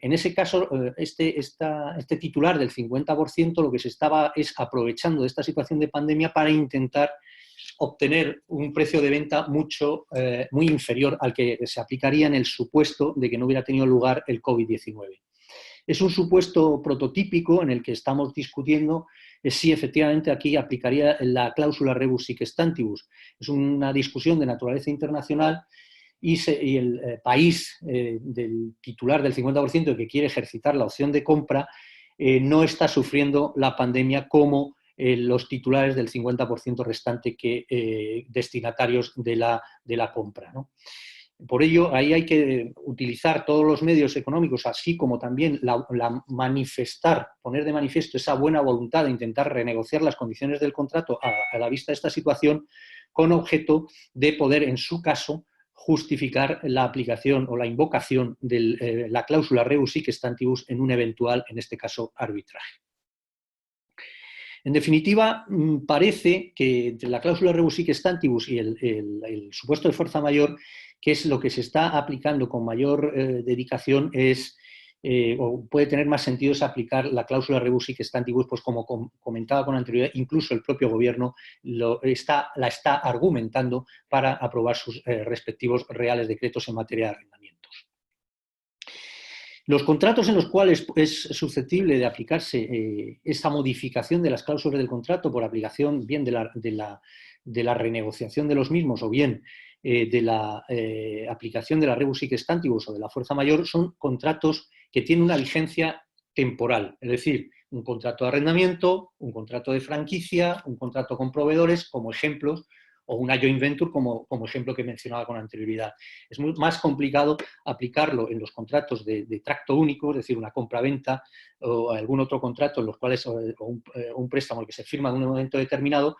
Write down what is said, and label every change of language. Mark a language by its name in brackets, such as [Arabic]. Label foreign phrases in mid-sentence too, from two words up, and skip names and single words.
[Spanish] En ese caso, este titular del 50% lo que se estaba es aprovechando de esta situación de pandemia para intentar obtener un precio de venta muy inferior al que se aplicaría en el supuesto de que no hubiera tenido lugar el COVID-19. Es un supuesto prototípico en el que estamos discutiendo si efectivamente aquí aplicaría la cláusula [Latin] rebus sic stantibus. [Spanish] Es una discusión de naturaleza internacional y el país del titular del 50% que quiere ejercitar la opción de compra no está sufriendo la pandemia como los titulares del 50% restante destinatarios de la compra, ¿no? Por ello, ahí hay que utilizar todos los medios económicos, así como también poner de manifiesto esa buena voluntad de intentar renegociar las condiciones del contrato a la vista de esta situación, con objeto de poder, en su caso, justificar la aplicación o la invocación de la cláusula [Latin] rebus sic stantibus [Spanish] en un eventual, en este caso, arbitraje. En definitiva, parece que entre la cláusula [Latin] rebus sic stantibus [Spanish] y el supuesto de fuerza mayor, que es lo que se está aplicando con mayor dedicación, o puede tener más sentido es aplicar la cláusula [Latin] rebus sic stantibus, [Spanish] pues como comentaba con anterioridad, incluso el propio gobierno la está argumentando para aprobar sus respectivos reales decretos en materia de arrendamientos. Los contratos en los cuales es susceptible de aplicarse esta modificación de las cláusulas del contrato por aplicación bien de la renegociación de los mismos o bien de la aplicación de la [Latin] rebus sic stantibus [Spanish] o de la fuerza mayor, son contratos que tienen una vigencia temporal, es decir, un contrato de arrendamiento, un contrato de franquicia, un contrato con proveedores como ejemplos, o una [English] joint venture [Spanish] como ejemplo que mencionaba con anterioridad. Es más complicado aplicarlo en los contratos de tracto único, es decir, una compra-venta o algún otro contrato en los cuales, o un préstamo que se firma en un momento determinado.